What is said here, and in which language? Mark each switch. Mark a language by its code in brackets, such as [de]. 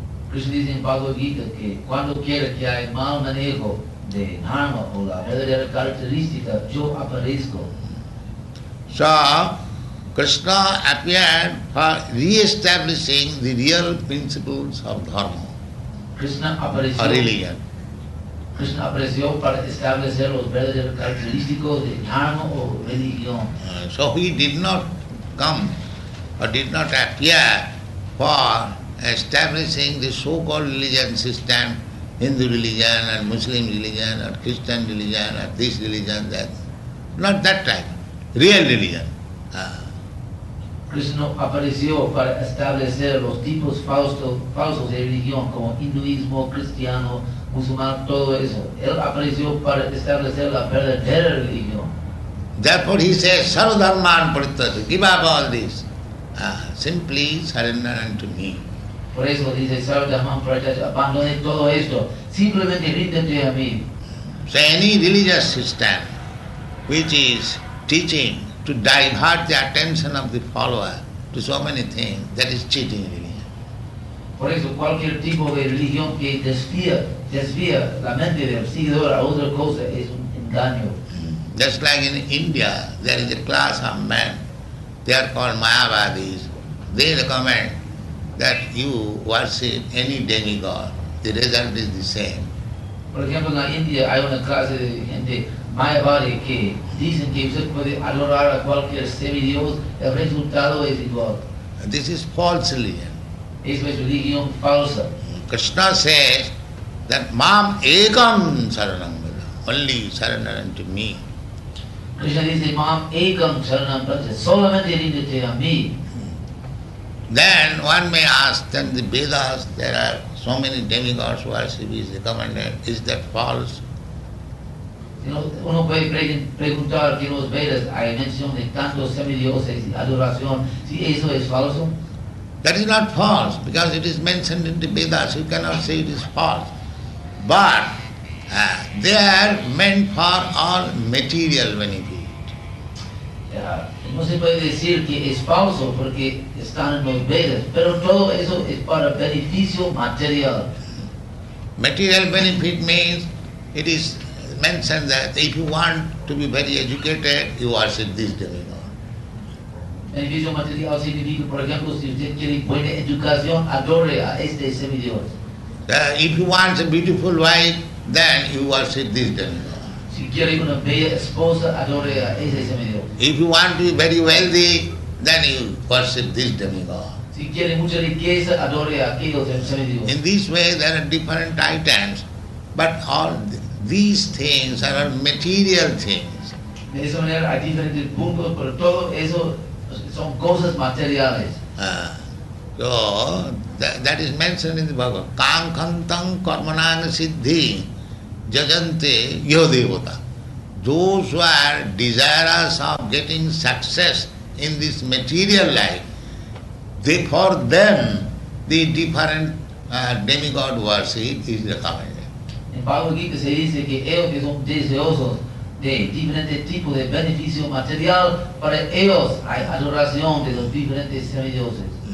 [es] Krishna dice en Bhagavad-gītā que cuando quiera que haya mal manejo de dharma o la verdadera característica, yo aparezco. [en] So Krishna appeared for re-establishing the real principles of dharma or religion. [es] Krishna apareció para establecer los verdaderos característicos de dharma o religión. [en] So he did not come or did not appear for establishing the so-called religion system, Hindu religion and Muslim religion or Christian religion or this religion, that. Not that type. Real religion. [es] Krishna apareció para establecer los tipos falsos de religión como hinduismo, cristiano, musulmán, todo eso. Él apareció para establecer la verdadera religión. [en] Therefore he says, [sa] Sarva dharman parityajya, [en] give up all this. Simply surrender unto me. [es] Por eso dice [sa] sarva dharman parityajya, [es] abandone todo esto, simplemente ríndete a mí. [en] So any religious system which is teaching to divert the attention of the follower to so many things, that is cheating religion. [es] Por eso cualquier tipo de religión que desvía la mente del seguidor a otra cosa es un engaño. [en] Just like in India, there is a class of men, they are called Mayavadis. They recommend that you worship any demigod. The result is the same. [es] Por ejemplo, en la India hay una clase de gente mayavadi que dicen que usted puede adorar a cualquier semidios, el resultado es igual. [en] This is false religion. [es] Eso es religión falsa. [en] Krishna says that [sa] Mam Ekam Saranam Vraja, [en] only surrender unto me. [es] Krishna dice, [sa] Mam Ekam Saranam Vraja, [es] solamente ríndete a mí. [en] Then one may ask, then the Vedas, there are so many demigods worship is recommended. Is that false? [es] Uno puede preguntar que en los Vedas hay mención de tantos semidioses y adoración, si eso es falso. [en] That is not false, because it is mentioned in the Vedas. You cannot say it is false. But they are meant for all material benefit. [es] No se puede decir que es falso porque están en los Vedas, pero todo eso es para beneficio material. [en] Material benefit means it is mentioned that if you want to be very educated, you worship this demigod. [es] Beneficio material significa, por ejemplo, si usted quiere buena educación, adore a este semidios. [en] If you want a beautiful wife, then you worship this demigod. [es] Si quiere una bella esposa, adore a ese semidios. [en] If you want to be very wealthy, then you worship this demigod. [es] Si quiere mucha riqueza, adore a aquellos semidios. [en] In this way, there are different items, but all these things are material things. [es] De esa manera hay diferentes puntos, pero todo eso son cosas materiales. [en] So that is mentioned in the Bhagavad. [sa] Kāṅkhantaṃ karmānā-siddhi jajante yo devota. [en] Those who are desirous of getting success in this material life, for them the different demigod worship is recommended. [es] En Bhagavad-gītā se dice que ellos que son deseosos de diferentes tipos de beneficio material, para ellos hay adoración de los diferentes semidioses.